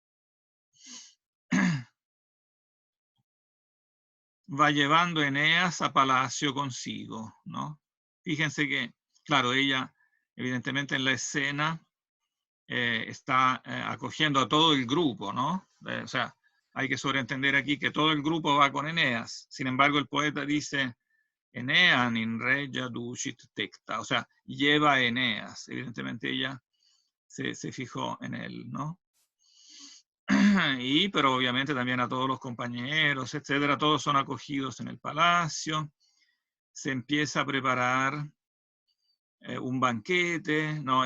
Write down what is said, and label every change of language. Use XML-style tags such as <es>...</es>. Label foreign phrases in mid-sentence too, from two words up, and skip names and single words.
<es>Va llevando Eneas a palacio consigo, ¿no? Fíjense que, claro, ella evidentemente en la escena está acogiendo a todo el grupo, ¿no? O sea, hay que sobreentender aquí que todo el grupo va con Eneas. Sin embargo, el poeta dice,</es> <la>Enean in regia ducit tecta,</la> <es>o sea, lleva a Eneas. Evidentemente ella se fijó en él, ¿no? Pero obviamente también a todos los compañeros, etcétera, todos son acogidos en el palacio. Se empieza a preparar un banquete, ¿no?</es>